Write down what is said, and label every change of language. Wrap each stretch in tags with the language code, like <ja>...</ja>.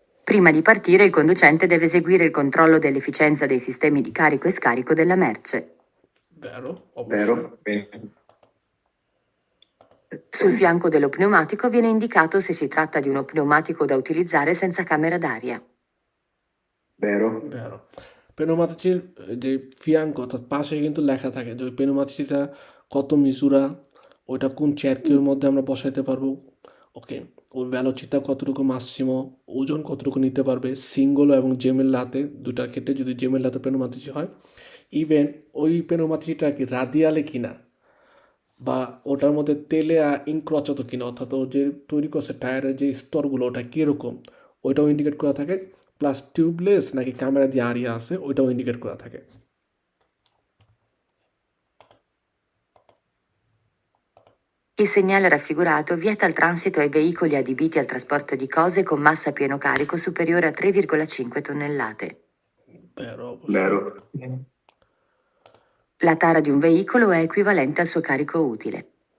<it>Prima di partire, il conducente deve eseguire il controllo dell'efficienza dei sistemi di carico e scarico della merce. Vero? Vero. Sul fianco dello pneumatico viene indicato se si tratta di uno pneumatico da utilizzare senza camera d'aria. Vero. Vero.</it> <bn>পেনোমাতিচির যে ফিয়াঙ্ক অর্থাৎ পাশে কিন্তু লেখা থাকে যে ওই পেনোমাতিচিটা কত মিজুরা, ওইটা কোন চেরকির মধ্যে আমরা বসাইতে পারবো, ওকে, ওর ভ্যালোচিতা কতটুকু মাসিমো, ওজন কতটুকু নিতে পারবে, সিঙ্গল এবং জেমেল্লাতে দুটার ক্ষেত্রে যদি জেমেল্লাতে পেনোমাতিচি হয়, ইভেন ওই পেনোমাতিচিটা কি রাদিয়ালে কিনা বা ওটার মধ্যে তেলে ইনক্রচাতো কিনা অর্থাৎ ও যে তৈরি করছে টায়ারের যে স্তরগুলো ওটা কীরকম ওইটাও ইন্ডিকেট করা থাকে, প্লাস টিউবলেস নাকি ক্যামেরা দিয়ে আরিয়া আছে ওইটাও ইন্ডিকেট করা থাকে।</bn> <it>Il segnale raffigurato vieta il transito ai veicoli adibiti al trasporto di cose con massa a pieno carico superiore a 3,5 tonnellate. Vero, Vero. La tara di un veicolo è equivalente al suo carico utile.</it>